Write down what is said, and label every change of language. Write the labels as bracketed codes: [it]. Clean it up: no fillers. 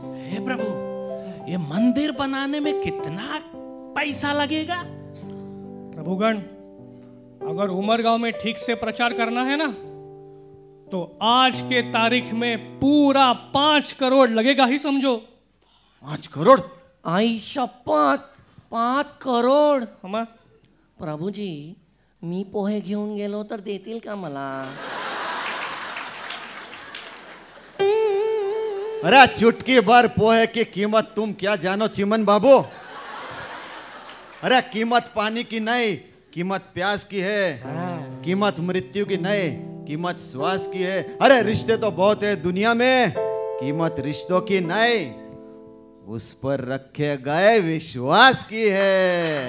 [hi] हे प्रभु, ये मंदिर बनाने में कितना पैसा लगेगा? प्रभुगण, अगर उमरगांव में ठीक से प्रचार करना है ना, तो आज के तारीख में पूरा 5 करोड़ लगेगा ही समझो। 5 करोड़? [mr] आई शपथ, 5 करोड? हमा प्रभूजी, मी पोहे घेऊन गेलो तर देतील का मला? [hi] अरे चुटकी भर पोहे की कीमत तुम क्या जानो चिमन बाबू? अरे कीमत पानी की नहीं, कीमत प्यास की है। कीमत मृत्यु की नहीं, कीमत श्वास की है। अरे रिश्ते तो बहुत है दुनिया में, कीमत रिश्तों की नहीं, उस पर रखे गए विश्वास की है।